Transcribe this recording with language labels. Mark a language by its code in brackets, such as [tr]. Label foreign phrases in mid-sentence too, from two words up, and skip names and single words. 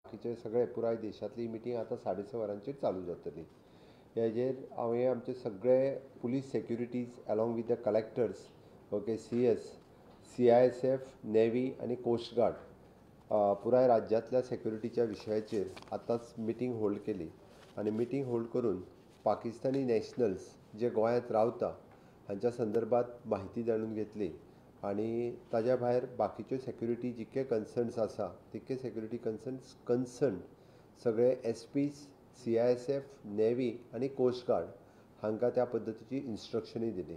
[kok] बाकीचे सगळे पुराय देशातली मिटींग आतां 6:30 वरांचेर चालू जातली. हेजेर हांवें आमचे सगळे [en] police securities along with the collectors, [kok] ओके, CS, CISF, नेव्ही आनी कोस्ट गार्ड पुराय राज्यांतल्या सेक्युरिटीच्या विशयाचेर आतांच [en] meeting hold [kok] केली. आनी [en] meeting hold [kok] करून [en] Pakistani nationals [kok] जे गोंयांत रावता हांच्या संदर्भात म्हायती जाणून घेतली. आनी ताज्या भायर बाकीच्यो सेक्युरिटी जितके कन्सर्न्स आसा तितके [en] security concern [kok] सगळे SPs, CISF, नेव्ही आनी कोस्ट गार्ड हांकां त्या पद्दतीची इन्स्ट्रक्शनूय दिली.